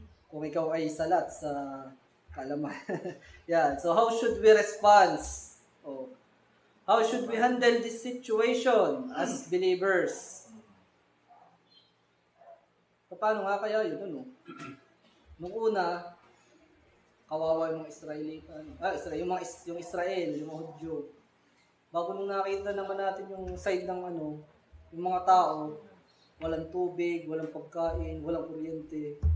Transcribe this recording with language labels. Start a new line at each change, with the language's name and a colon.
Filipino: Kung ikaw ay salat sa kaalaman. Yan.
English: So, how should we respond? Oh. How should we handle this situation as believers?
Filipino: Paano nga kaya yun? Ano? Nung una, kawawa yung mga yung Israel, yung mga Hudyo. Bago nung nakita naman natin yung side ng yung mga tao, walang tubig, walang pagkain, walang kuryente.